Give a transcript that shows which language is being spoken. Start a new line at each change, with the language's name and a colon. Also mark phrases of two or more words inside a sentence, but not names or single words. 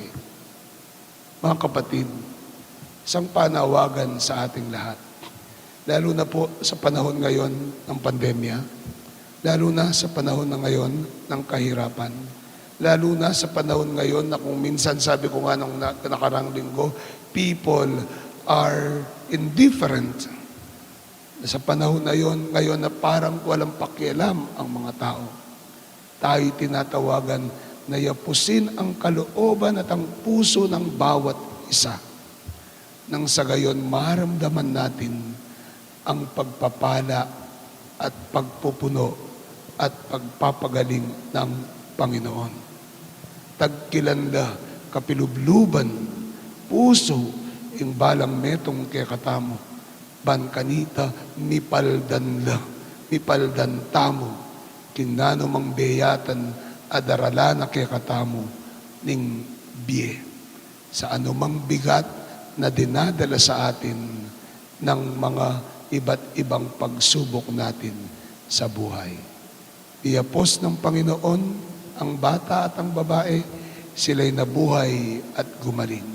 Filipino: Mga kapatid, isang panawagan sa ating lahat, lalo na po sa panahon ngayon ng pandemya, lalo na sa panahon na ngayon ng kahirapan, lalo na sa panahon ngayon na kung minsan sabi ko nga nung nakarang linggo,
English: people are indifferent.
Filipino: Sa panahon na yon, ngayon na parang walang pakialam ang mga tao. Tayo tinatawagan na yapusin ang kalooban at ang puso ng bawat isa. Nang sa gayon, maramdaman natin ang pagpapala at pagpupuno at pagpapagaling ng Panginoon.
Pampanga: Tagkilanda, kapilubluban, puso, ing balang metong kaya katamo, ban kanita, mipaldan tamo, kinano mang beyatan, adarala na kaya katamo, ning biye.
Filipino: Sa anumang bigat na dinadala sa atin ng mga iba't ibang pagsubok natin sa buhay. Iyapos ng Panginoon ang bata at ang babae, sila'y nabuhay at gumaling.